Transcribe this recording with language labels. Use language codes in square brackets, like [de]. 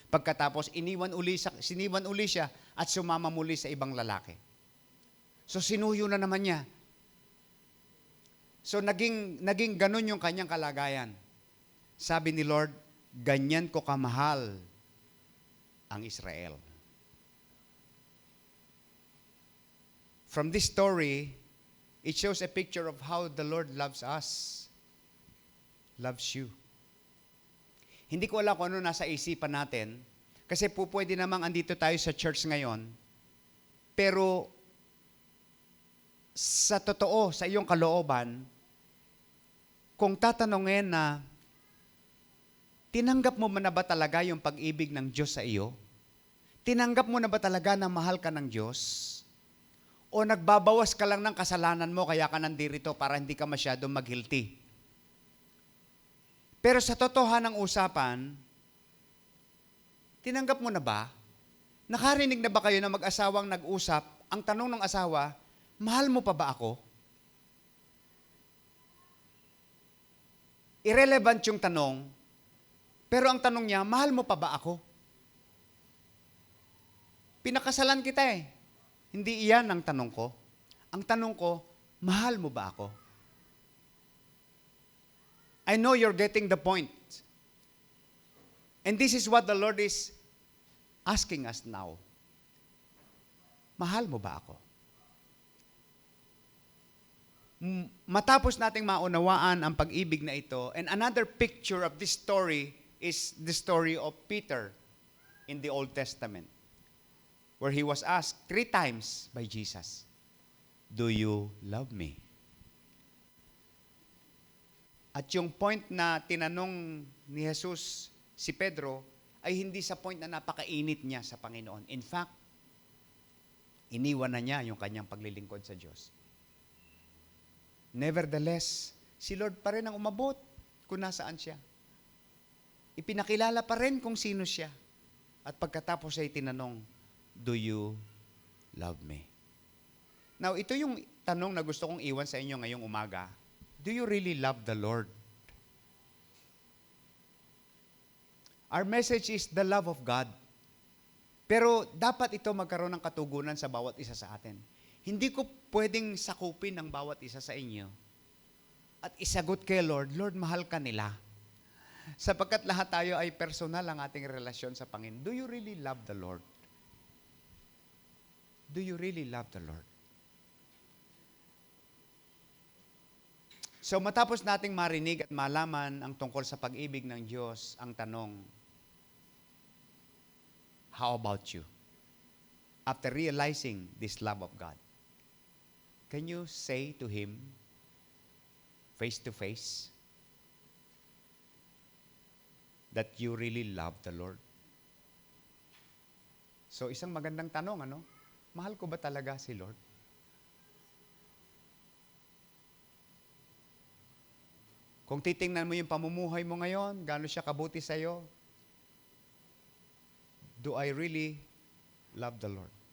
[tl] Pagkatapos, siniwan uli siya at sumama muli sa ibang lalaki. So sinuyo na naman niya. So naging ganun yung kanyang kalagayan. Sabi ni Lord, ganyan ko kamahal ang Israel. [en] From this story, it shows a picture of how the Lord loves us, loves you. [tl] Hindi ko alam kung ano nasa isipan natin, kasi po pwede namang andito tayo sa church ngayon, pero sa totoo, sa iyong kalooban, kung tatanungin na, tinanggap mo na ba talaga yung pag-ibig ng Diyos sa iyo? Tinanggap mo na ba talaga na mahal ka ng Diyos? O nagbabawas ka lang ng kasalanan mo kaya ka nandirito para hindi ka masyadong mag-guilty? Pero sa totohanan ng usapan, tinanggap mo na ba? Nakarinig na ba kayo na mag-asawang nag-usap? Ang tanong ng asawa, mahal mo pa ba ako? Irrelevant yung tanong, pero ang tanong niya, mahal mo pa ba ako? Pinakasalan kita eh. Hindi iyan ang tanong ko. Ang tanong ko, mahal mo ba ako? [en] I know you're getting the point. And this is what the Lord is asking us now. [tl] Mahal mo ba ako? Matapos nating maunawaan ang pag-ibig na ito, [en] and another picture of this story is the story of Peter in the Old Testament, where he was asked 3 times by Jesus, "Do you love me?" [tl] At yung point na tinanong ni Jesus si Pedro ay hindi sa point na napakainit niya sa Panginoon. [en] In fact, [tl] iniwan na niya yung kanyang paglilingkod sa Diyos. Nevertheless, si Lord pa rin ang umabot kung nasaan siya. Ipinakilala pa rin kung sino siya. At pagkatapos ay tinanong, [en] "Do you love me?" [tl] Now, ito yung tanong na gusto kong iwan sa inyo ngayong umaga. [en] Do you really love the Lord? Our message is the love of God. [tl] Pero dapat ito magkaroon ng katugunan sa bawat isa sa atin. Hindi ko pwedeng sakupin ang bawat isa sa inyo at isagot kay Lord, "Lord, mahal ka nila." Sapagkat lahat tayo ay personal ang ating relasyon sa Panginoon. [en] Do you really love the Lord? Do you really love the Lord? [tl] So matapos nating marinig at malaman ang tungkol sa pag-ibig ng Diyos, ang tanong, [en] how about you? After realizing this love of God, can you say to Him, face to face, that you really love the Lord? [tl] So isang magandang tanong, ano? Mahal ko ba talaga si Lord? Kung titingnan mo yung pamumuhay mo ngayon, gaano siya kabuti sa iyo? [en] Do I really love the Lord?